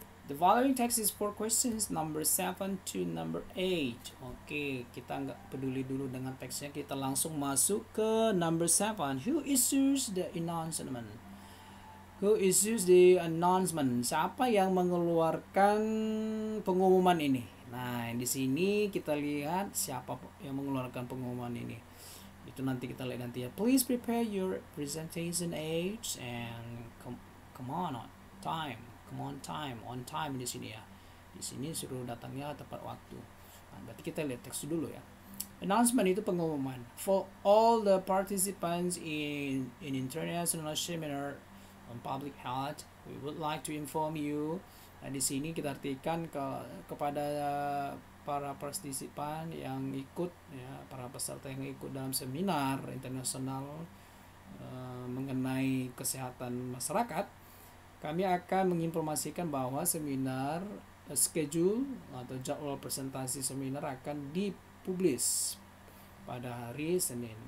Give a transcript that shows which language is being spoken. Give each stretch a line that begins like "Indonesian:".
English: The following text is for questions number 7 to number 8.
Indonesian: Oke, kita nggak peduli dulu dengan teksnya, kita langsung masuk ke number 7.
English: Who issues the announcement? Who issues the announcement?
Indonesian: Siapa yang mengeluarkan pengumuman ini? Nah, di sini kita lihat siapa yang mengeluarkan pengumuman ini. Itu nanti kita lihat nanti ya.
English: Please prepare your presentation aids and come on time. Come on time
Indonesian: di sini ya. Di sini suruh datangnya tepat waktu. Nah, berarti kita lihat teks dulu ya. Announcement itu pengumuman.
English: For all the participants in international seminar on public health, we would like to inform you.
Indonesian: Nah, di sini kita artikan kepada para partisipan yang ikut ya, para peserta yang ikut dalam seminar internasional mengenai kesehatan masyarakat, kami akan menginformasikan bahwa seminar schedule atau jadwal presentasi seminar akan dipublish pada hari Senin.